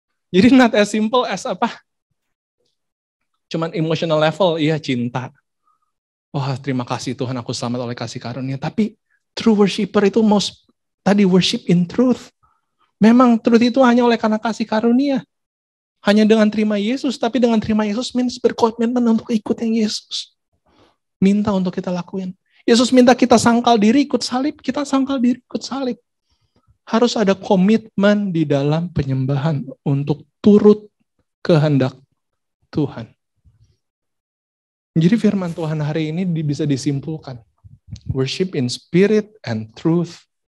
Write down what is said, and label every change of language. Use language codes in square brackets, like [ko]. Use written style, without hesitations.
[en] Jadi not as simple as apa? [id] Cuman [en] emotional level, [id] iya cinta. Wah, terima kasih Tuhan aku selamat oleh kasih karunia. Tapi true worshiper itu tadi [en] worship in truth. [id] Memang truth itu hanya oleh karena kasih karunia. Hanya dengan terima Yesus, tapi dengan terima Yesus means berkomitmen untuk ikut yang Yesus minta untuk kita lakuin. Yesus minta kita sangkal diri ikut salib, kita sangkal diri ikut salib. Harus ada komitmen di dalam penyembahan untuk turut kehendak Tuhan. Jadi firman Tuhan hari ini bisa disimpulkan. [en] Worship in spirit and truth.